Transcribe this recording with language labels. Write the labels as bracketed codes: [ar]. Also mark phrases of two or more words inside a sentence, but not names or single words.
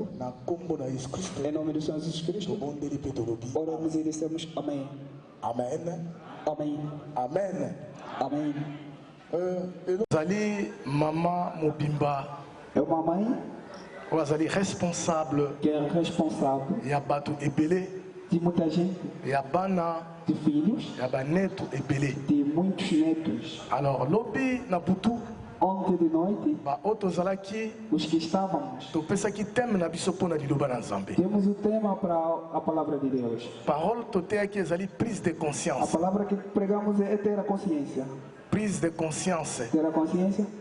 [pt] Em nome do Senhor Jesus Cristo, oramos e dissemos amém. Amém. Amém. Amém. Amém. [ln] Zali Mama Mobimba. [pt] É uma mãe responsável. Que é responsável. [ln] E a batu ebele. [pt] De muita gente. [ln] E a bana. [pt] De filhos. [ln] E a baneto ebele. [pt] De muitos netos. [ln] Alors lobi na butu. [pt] Ontem de noite, os que estávamos, temos o tema para a palavra de Deus. [fr] Prise de consciência. [pt] A palavra que pregamos é ter a consciência. [fr] Prise de consciência. [pt] Ter a consciência.